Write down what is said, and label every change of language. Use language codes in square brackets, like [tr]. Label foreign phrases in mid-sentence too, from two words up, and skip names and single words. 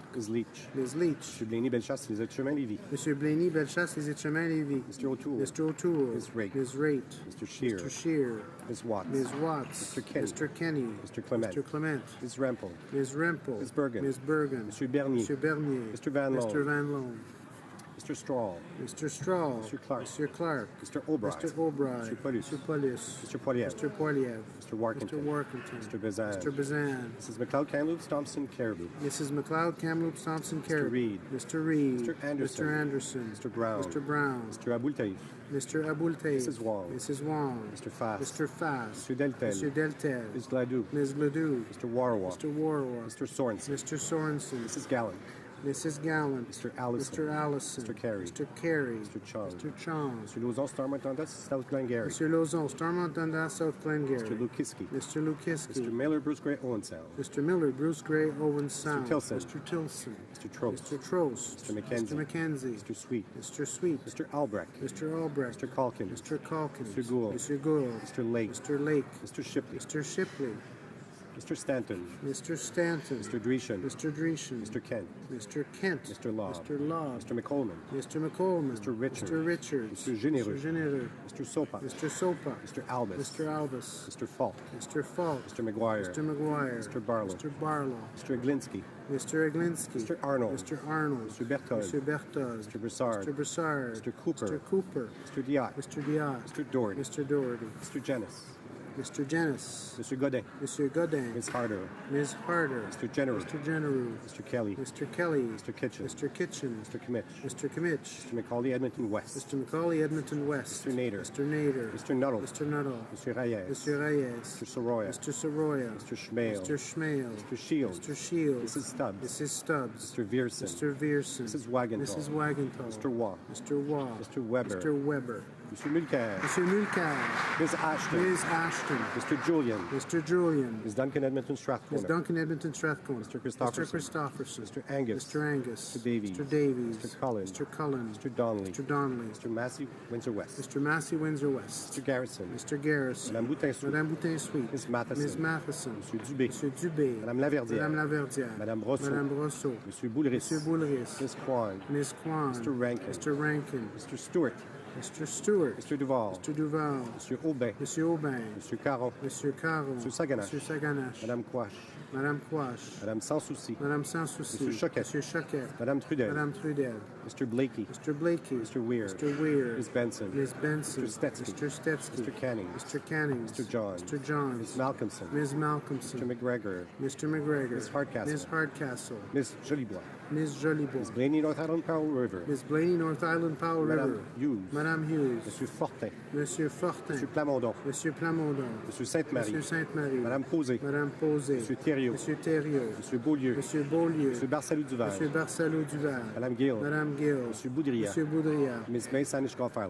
[en] Ms. Leach. Ms. Leach. Monsieur Blaney-Bellechasse, les Chemin Lévis. Monsieur Blaney-Bellechasse, les Etchemins Lévis. Mr. O'Toole. Mr. O'Toole. Ms. Raitt. Ms. Raitt. Mr. Scheer. Mr. Scheer. Ms. Watts. Ms. Watts. Mr. Kenny. Mr. Kenny. Mr. Clement. Mr. Clement. Ms. Rempel. Ms. Rempel. Ms. Bergen. Ms. Bergen. Monsieur Bernier. Monsieur Bernier. Mr. Van Loan. Mr. Van Loan. Mr. Strahl. Mr. Strahl. Mr. Clark. Mr. Clark. Mr. Albright. Mr. Albright. Mr. Paulus. Mr. Paulus. Mr. Poiliev. Mr. Poiliev. Mr. Warkington. Mr. Warkington. Mr. Bazan. Mr. Bazan. Mrs. McLeod, Kamloops, Thompson, Caribou. Mrs. McLeod, Kamloops, Thompson, Caribou. Reid. Mr. Reid. Mr. Anderson. Mr. Anderson. Mr. Brown. Mr. Brown. Mr. Abul-Taif. Mr. Abul-Taif. Mrs. Wong. Mrs. Wong. Mr. Fass. Mr. Fass. Mr. Deltel. Mr. Deltel. Ms. Gladue. Ms. Gladue. Mr. Warwa. Mr. Warwa. Mr. Sorensen. Mr. Sorensen. Mrs. Gallant. Mrs. Gallant. Mr. Allison. Mr. Allison. Mr. Carey. Mr. Carey. Mr. Chong. Mr. Chong. Mr. Lauzon, Stormont, Dundas, South Glengarry. Mr. Lauzon, Stormont, Dundas, South Glengarry. Mr. Lukiski. Mr. Lukiski. Mr. Miller, Bruce Gray, Owen Sound. Mr. Miller, Bruce Gray, Owen Sound. Tilson. Mr. Tilson. Mr. Trost. Mr. Trost. Mr. McKenzie. Mr. McKenzie. Mr. Sweet. Mr. Sweet. Mr. Albrecht. Mr. Albrecht. Mr. Calkin. Mr. Calkins. Mr. Gould. Mr. Gould. Mr. Lake. Mr. Lake. Mr. Shipley. Mr. Shipley. Mr. Stanton. Mr. Stanton. Mr. Dreeshen. Mr. Dreeshen. Mr. Kent. Mr. Kent. Mr. Law. Mr. Law. Mr. McColeman. Mr. McColeman. Mr. Richards. Mr. Richards. Mr. Généreux. Mr. Généreux. Mr. Sopa. Mr. Sopa. Mr. Albus. Mr. Albus. Mr. Falk. Mr. Falk. Mr. McGuire. Mr. McGuire. Mr. Barlow. Mr. Barlow. Mr. Aglinsky. Mr. Aglinsky. Mr. Arnold. Mr. Arnold. Mr. Berthold. Mr. Berthold. Mr. Broussard. Mr. Broussard. Mr. Cooper. Mr. Cooper. Mr. Diot. Mr. Diot. Mr. Doherty. Mr. Doherty. Mr. Janis. Mr. Janis. Mr. Godin. Mr. Godin. Ms. Harder. Ms. Harder. Mr. General. Mr. General. Mr. Kelly. Mr. Kelly. Mr. Kitchen. Mr. Kitchen. Mr. Kimmich. Mr. Kimmich. Mr. McCauley, Edmonton West. Mr. McCauley, Edmonton West. Mr. Nader. Mr. Nader. Mr. Nuttall. Mr. Nuttall. Mr. Reyes. Mr. Reyes. Mr. Soroya. Mr. Soroya. Mr. Schmale. Mr. Schmale. Mr. Shields. Mr. Shields. Mrs. Stubbs. Mrs. Stubbs. Mr. Vierson. Mr. Vierson. Mrs. Wagenthal. Mrs. Wagenthal. Mr. Waugh. Mr. Waugh. Mr. Weber. Mr. Weber. Mr. Mulcair. Mr. Mulcair. Ms. Ashton. Ms. Ashton. Mr. Julian. Mr. Julian. Ms. Duncan, Edmonton Strathcona. Ms. Duncan, Edmonton Strathcona. Mr. Christopherson. Mr. Christopherson. Mr. Angus. Mr. Angus. Mr. Davies. Mr. Davies. Mr. Cullen. Mr. Cullen. Mr. Donnelly. Mr. Donnelly. Mr. Massey, Windsor West. Mr. Massey, Windsor West. Mr. Garrison. Mr. Garrison. Madame Boutin-Sweet. Madame Boutin-Sweet. Ms. Matheson. Ms. Matheson. Monsieur Dubé. Monsieur Dubé. Madame Laverdière. Madame Laverdière. Madame Brosseau. Madame Brosseau. Monsieur Boulris. Monsieur Boulris. Ms. Kwan. Ms. Kwan. Mr. Rankin. Mr. Rankin. Mr. Stewart. Mr. Stewart. Mr. Duval. Mr. Duval. Monsieur Aubin. Monsieur Aubin. Monsieur Caron. Monsieur Caron. Monsieur Saganache. Monsieur Saganache. Madame Quash. Madame Quash. Madame Sans Souci. Madame Sans Souci. Monsieur Choquet. Monsieur Choquet. Madame Trudel. Madame Trudel. Mr. Blakey. Mr. Blakey. Mr. Weir. Mr. Weir. Ms. Benson. Ms. Benson. Mr. Stetsky. Mr. Stetsky. Mr. Canning. Mr. Canning. Mr. Johns. Mr. Johns. Ms. Malcolmson. Ms. Malcolmson. Mr. McGregor. Mr. McGregor. Ms. Hardcastle. Ms. Hardcastle. Ms. Jolibois. Ms. Jolibois. Ms. Blaney, North Island, Powell River. Ms. Blaney, North Island, Powell Madame River. Hughes. Madame Hughes. Monsieur Fortin. Monsieur Fortin. Monsieur Plamondon. Monsieur Plamondon. Monsieur Sainte-Marie. Monsieur Sainte-Marie. Madame Posé. Madame Posé. Monsieur Thériault. Monsieur Thériault. Monsieur Beaulieu. Monsieur Beaulieu. Monsieur Barsalou-Duval. Monsieur Barsalou-Duval. Madame Gill. Madame Gill. Monsieur Boudria. Monsieur Boudria. Ms. May, Saanich Gulf Islands.